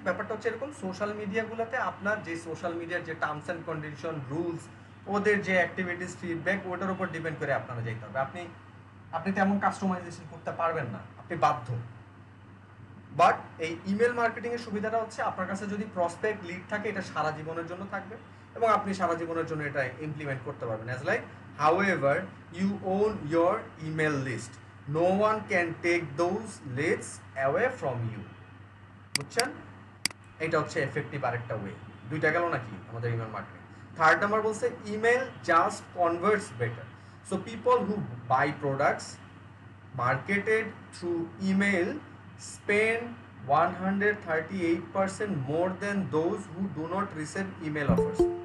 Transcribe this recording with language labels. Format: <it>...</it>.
<bn>ব্যাপারটা হচ্ছে এরকম, সোশ্যাল মিডিয়াগুলোতে আপনার যে সোশ্যাল মিডিয়ার যে টার্মস অ্যান্ড কন্ডিশন, রুলস, ওদের যে অ্যাক্টিভিটিস, ফিডব্যাক, ওটার উপর ডিপেন্ড করে আপনারা যেতে হবে। আপনি আপনি তেমন কাস্টমাইজেশন করতে পারবেন না, আপনি বাধ্য। বাট এই ইমেল মার্কেটিং এর সুবিধাটা হচ্ছে আপনার কাছে যদি প্রসপেক্ট লিড থাকে, এটা সারা জীবনের জন্য থাকবে এবং আপনি সারা জীবনের জন্য এটা ইমপ্লিমেন্ট করতে পারবেন।</bn> <en>As like however you own your email list, no one can take those leads away from you।</en> <bn>বুঝছেন? এটা হচ্ছে এফেক্টিভ আরেকটা ওয়ে। দুইটা গেল নাকি আমাদের ইমেল মার্কেটিং।</bn> <en>third number</en> <bn>বলছে</bn> <en>Email just converts better. So people who buy products marketed through email spend 138% more than those who do not receive email offers।</en>